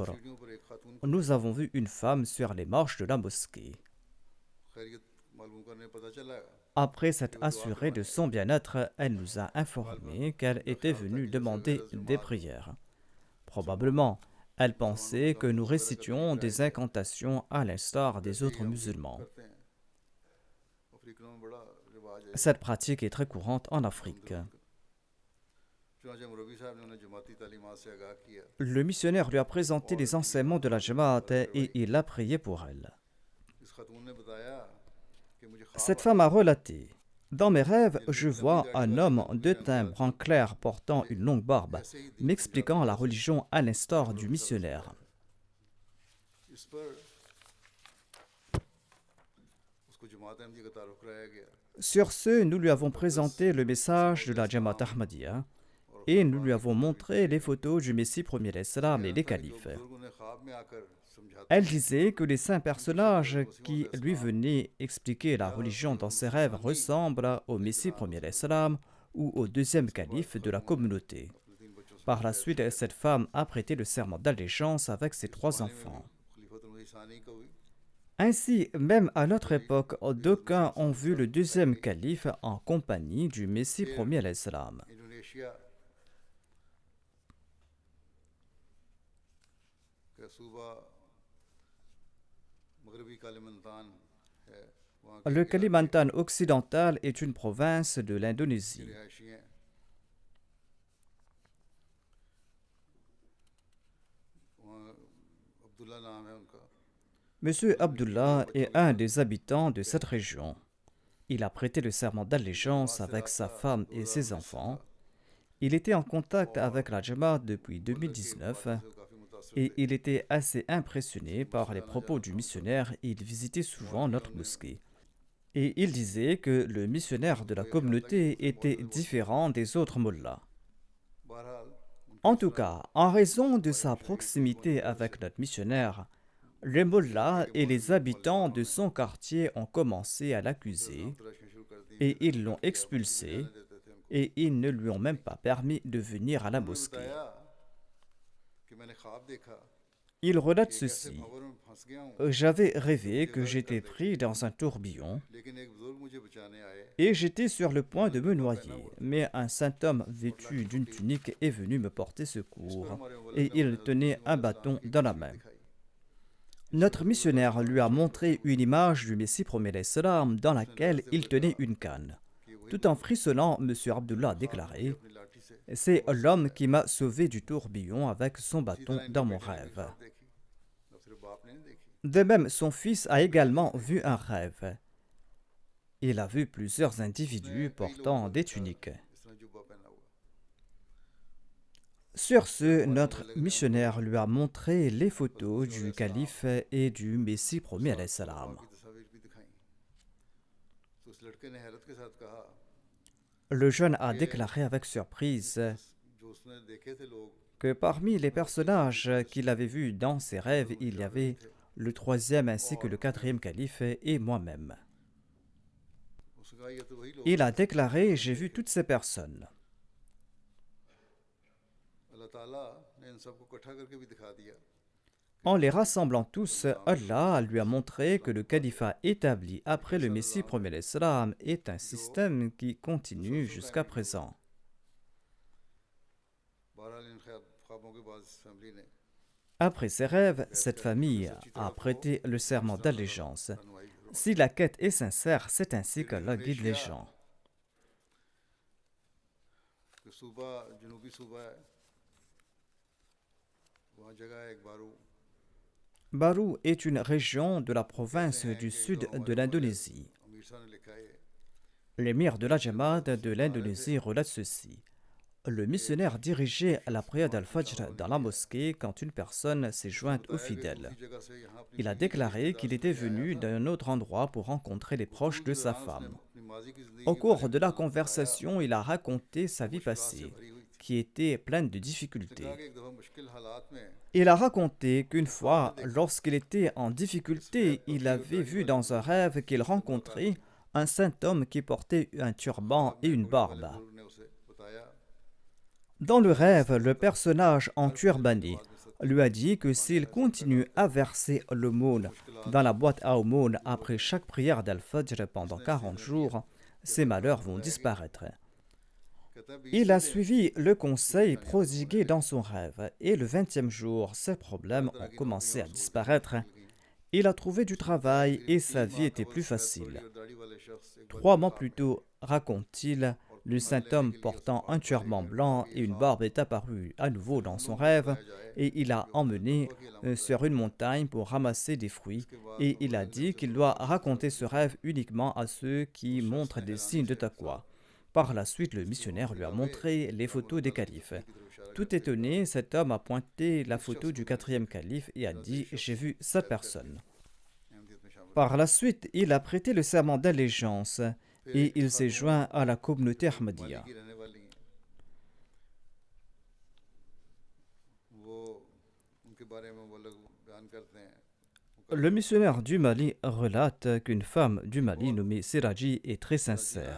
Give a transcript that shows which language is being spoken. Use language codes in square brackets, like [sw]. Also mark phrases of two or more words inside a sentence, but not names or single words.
[ur] سیڑھیوں پر ایک خاتون [fr] nous avons vu une femme sur les marches de la mosquée. [ur] خیریت معلوم کرنے پتا چلا [fr] Après s'être assurée de son bien-être, elle nous a informé qu'elle était venue demander des prières. Probablement, elle pensait que nous récitions des incantations à l'instar des autres musulmans. [ur] کرتے ہیں افریقنوں میں بڑا رواج ہے [fr] Cette pratique est très courante en Afrique. [ur] چنانچہ مربی صاحب نے انہیں جماعتی تعلیمات سے آگاہ کیا [fr] Le missionnaire lui a présenté les enseignements de la Jamaat et il a prié pour elle. [ur] اس خاتون نے بتایا کہ مجھے خواب [fr] Cette femme a relaté: Dans mes rêves, je vois un homme de teint brun clair portant une longue barbe, m'expliquant la religion à l'instar du missionnaire. [ur] اس پر اس کو جماعت احمدی کا تعارف کرایا گیا [fr] Sur ce, nous lui avons présenté le message de la Jamaat Ahmadiyya et nous lui avons montré les photos du Messie premier d'Islam et des califes. [ur] بزرگوں نے خواب میں آکر سمجھاتے [fr] Elle disait que les saints personnages qui lui venaient expliquer la religion dans ses rêves ressemblent au Messie premier d'Islam ou au deuxième calife de la communauté. [ur] تین بچوں سے [fr] Par la suite, cette femme a prêté le serment d'allégeance avec ses 3 enfants. [ur] خلیفۃ الثانی کا ہوئی [fr] Ainsi, même à notre époque, d'aucuns ont vu le deuxième calife en compagnie du Messie premier d'Islam. [ur] انڈونیشیا کی صوبہ مغربی کالیمنتان ہے، وہاں کے [fr] Le [ur] इलाके [fr] Kalimantan occidental est une province de [ur] के [fr] l'Indonésie. [ur] رہائشی ہیں. وہاں عبداللہ نام ہے ان کا. [fr] Monsieur Abdullah est un des habitants de cette région. Il a prêté le serment d'allégeance avec sa femme et ses enfants. Il était en contact avec la Jamaat depuis 2019 et il était assez impressionné par les propos du missionnaire et il visitait souvent notre mosquée. Et il disait que le missionnaire de la communauté était différent des autres mollahs. [ur] बहरहाल [fr] En tout cas, en raison de sa proximité avec notre missionnaire, les mollahs et les habitants de son quartier ont commencé à l'accuser [ur] تلاشنا شروع کر دی. [fr] et ils l'ont expulsé et ils ne lui ont même pas permis de venir à la [ur] उन्होंने [fr] mosquée. [ur] بتایا کہ میں نے خواب دیکھا [fr] Il relate [ur] کہ ایک ایسے [fr] ceci. [ur] بھنور میں پھنس گیا ہوں, [fr] J'avais rêvé que j'étais pris dans un tourbillon [ur] لیکن ایک بزرگ مجھے بچانے آئے. [fr] et j'étais sur le point de me noyer, mais un saint homme vêtu d'une tunique est venu me porter secours et il tenait un bâton dans la main. Notre missionnaire lui a montré une image du Messie premier l'Islam dans laquelle il tenait une canne. Tout en frissonnant, M. Abdullah a déclaré [ur] اپنی لاٹھی سے [fr] « C'est l'homme qui m'a sauvé du tourbillon avec son bâton dans mon rêve. [ur] خواب دیکھی، اب صرف باپ نے نہیں دیکھی. » [fr] De même, son fils a également vu un rêve. Il a vu plusieurs individus portant des tuniques. [ur] اس طرح جبہ پہنا ہوا. [fr] Sur ce, notre missionnaire lui a montré les photos du calife et du Messie premier [ar] علیہ السلام. [ur] کی تصویر بھی دکھائی. تو اس لڑکے نے حیرت کے ساتھ کہا, [fr] Le jeune a déclaré avec surprise [ur] جو اس نے دیکھے تھے لوگ, [fr] que parmi les personnages qu'il avait vus dans ses rêves, il y avait le troisième ainsi que le quatrième calife et moi-même. [ur] اس نے کہا یہ تو وہی لوگ. [fr] Il a déclaré « J'ai vu toutes ces personnes. [ur] اللہ تعالیٰ نے ان سب کو اکٹھا کر کے بھی دکھا دیا. [fr] En les rassemblant tous, Allah lui a montré que le califat établi après le Messie premier l'Islam est un système qui continue jusqu'à présent. [ur] بہرحال ان خوابوں کے بعد اس فیملی نے [fr] Après ces rêves, cette famille a prêté le serment d'allégeance. [ur] रहनुमाई [fr] Si la quête est sincère, c'est ainsi qu'Allah guide les gens. [ur] کہ صوبہ جنوبی صوبہ ہے، وہاں جگہ ہے ایک بارو. [fr] Baru est une région de la province du sud de l'Indonésie. [ur] امیر شاہ نے لکھا ہے [fr] L'émir de la Jamaat de l'Indonésie relate ceci. Le missionnaire dirigeait la prière d'Al-Fajr dans la mosquée quand une personne s'est jointe aux fidèles. [ur] اسی جگہ سے یہاں اپنی [fr] Il a déclaré qu'il était venu d'un autre endroit pour rencontrer les proches de sa femme. [ur] اپنی ماضی کی زندگی [fr] Au cours de la conversation, il a raconté sa vie passée, qui était pleine de difficultés. [ur] کہا کہ ایک دفعہ مشکل حالات میں [fr] Il a raconté qu'une fois, lorsqu'il était en difficulté, il avait vu dans un rêve qu'il rencontrait un saint homme qui portait un turban et une barbe. [ur] بزرگ نے اسے بتایا [fr] Dans le rêve, le personnage en turbané lui a dit que s'il continue à verser l'aumône dans la boîte à aumône après chaque prière d'Al-Fajr pendant 40 jours, ses malheurs vont disparaître. [ur] کہتا ہے, [fr] Il a suivi le conseil prodigué dans son rêve et le 20e jour, ses problèmes ont commencé à disparaître. Il a trouvé du travail et sa vie était plus facile. [ur] داڑھی والے شخص ایک [fr] 3 mois plus tôt, raconte-t-il, le saint homme portant un turban blanc et une barbe est apparu à nouveau dans son rêve et il a emmené sur une montagne pour ramasser des fruits et il a dit qu'il doit raconter ce rêve uniquement à ceux qui montrent des signes de taqwa. Par la suite, le missionnaire lui a montré les photos des califes. Tout étonné, cet homme a pointé la photo du 4e calife et a dit « J'ai vu cette personne ». [ur] احمدیت میں شامل [fr] Par la suite, il a prêté le serment d'allégeance et il s'est joint à la communauté Ahmadiyya. [ur] کی رہنے والی ہیں. وہ ان کے بارے میں وہ لوگ بیان کرتے ہیں. [fr] Le missionnaire du Mali relate qu'une femme du Mali nommée Siraji est très sincère.